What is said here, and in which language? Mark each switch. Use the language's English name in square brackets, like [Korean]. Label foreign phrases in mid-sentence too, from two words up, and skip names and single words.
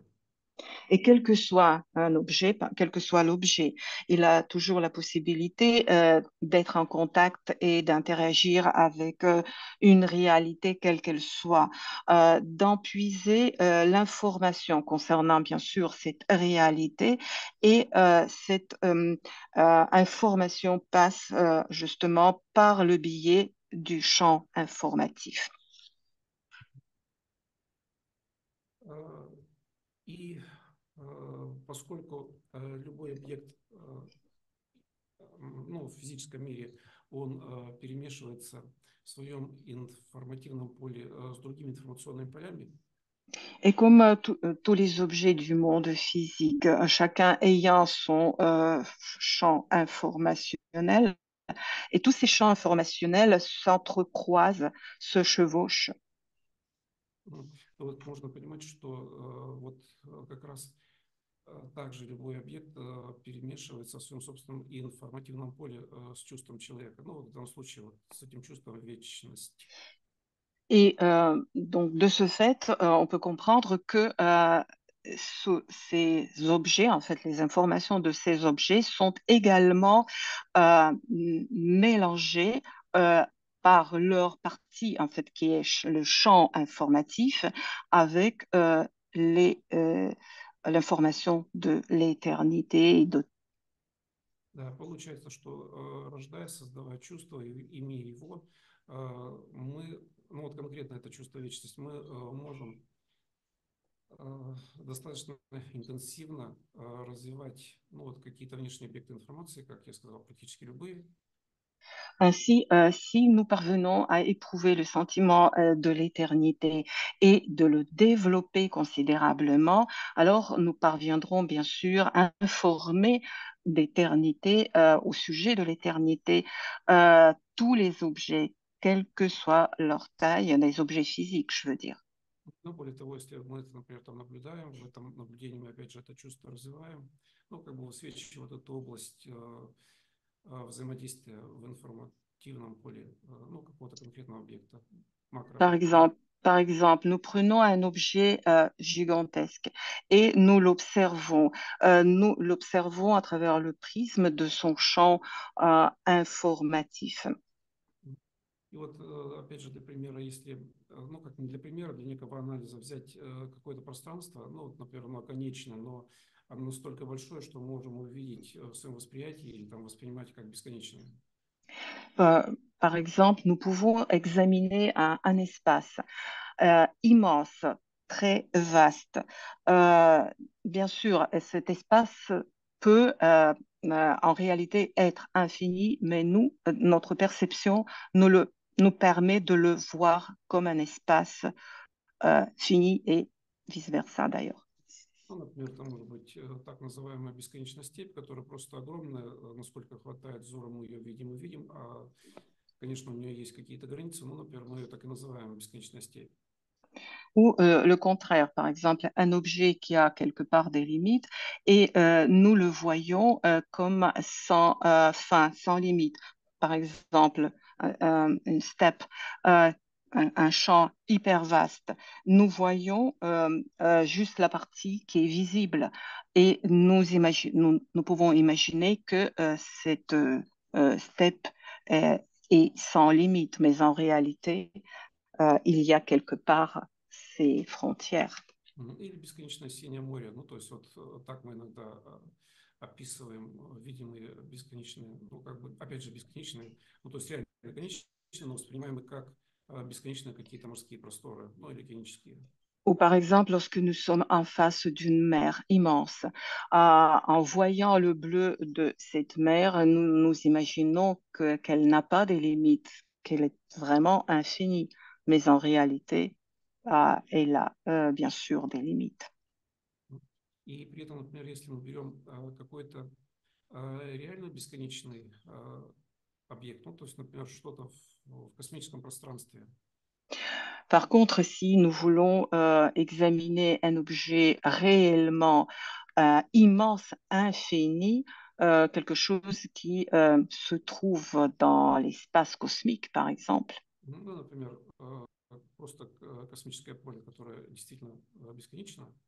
[French] Et quel que soit un objet, quel que soit l'objet, il a toujours la possibilité d'être en contact et d'interagir avec une réalité quelle qu'elle soit, d'empuiser l'information concernant bien sûr cette réalité et cette information passe justement par le biais du champ informatif. [Russian] И поскольку любой объект ну, в физическом мире, он перемешивается в своем информативном поле с другими информационными полями, [French] Et comme tous les objets du monde physique, chacun ayant son champ informationnel, et tous ces champs informationnels s'entrecroisent, se chevauchent. [Russian] то вот можно понимать, что вот как раз также любой объект перемешивается в своем собственном информативном поле с чувством человека. Ну, вот в данном случае вот с этим чувством вечности. [French] Et donc, de ce fait, on peut comprendre que ces objets, en fait, les informations de ces objets sont également mélangées par leur partie, en fait, qui est le champ informatif, avec l'information de l'éternité et de. [Russian] Да, получается, что рождая, создавая чувство, и имея его, мы, ну вот конкретно это чувство вечности, мы можем достаточно интенсивно развивать ну, вот какие-то внешние объекты информации, как я сказал, практически любые. [French] Ainsi, si nous parvenons à éprouver le sentiment de l'éternité et de le développer considérablement, alors nous parviendrons bien sûr à informer d'éternité, au sujet de l'éternité, tous les objets, quelle que soit leur taille, des objets physiques, je veux dire. [Russian] Но более того, если мы это, например, там наблюдаем, в этом наблюдении мы опять же это чувство развиваем, ну, как бы высвечивая вот эту область взаимодействия в информативном поле, ну, какого-то конкретного объекта, [French] Par [Russian] макрообъекта. [French] exemple, par exemple, nous prenons un objet gigantesque et nous l'observons à travers le prisme de son champ informatif. [Russian] И вот, опять же, для примера, если, ну, как не для примера, для некого анализа взять какое-то пространство, ну, вот, например, оно конечное, но оно настолько большое, что мы можем увидеть в своем восприятии или там воспринимать как бесконечное. [French] Euh, Par exemple, nous pouvons examiner un espace immense, très vaste. Euh, Bien sûr, cet espace peut en réalité être infini, mais nous, notre perception nous permet de le voir comme un espace fini et vice-versa d'ailleurs. [Russian] Ну, например, там может быть так называемая бесконечная степь, которая просто огромная, насколько хватает взора, мы ее видим и видим, а, конечно, у нее есть какие-то границы, но, например, мы ее так и называем бесконечная степь. [French] Ou le contraire, par exemple, un objet qui a quelque part des limites et nous le voyons comme sans fin, sans limite. Par exemple, une steppe, euh, un champ hyper vaste. Nous voyons juste la partie qui est visible et nous pouvons imaginer que cette steppe est sans limite, mais en réalité, il y a quelque part ces frontières. [Russian] Или бесконечное синее море. Ну, то есть вот так мы иногда описываем видимые бесконечные, ну, как бы, опять же, бесконечные, ну, то есть реально конечные, но воспринимаем их как бесконечные какие-то морские просторы, ну, или океанические. [French] Ou par exemple, lorsque nous sommes en face d'une mer immense, en voyant le bleu de cette mer, nous imaginons qu'elle n'a pas de limites, qu'elle est vraiment infinie. Mais en réalité, elle a bien sûr des limites. [Russian] И при этом, например, если мы берем какой-то реально бесконечный объект, ну, то есть, например, что-то в космическом пространстве. [French] Par contre, si nous voulons examiner un objet réellement immense, infini, quelque chose qui se trouve dans l'espace cosmique, par exemple, [Russian] Ну, например, просто космическое поле, которое действительно бесконечно,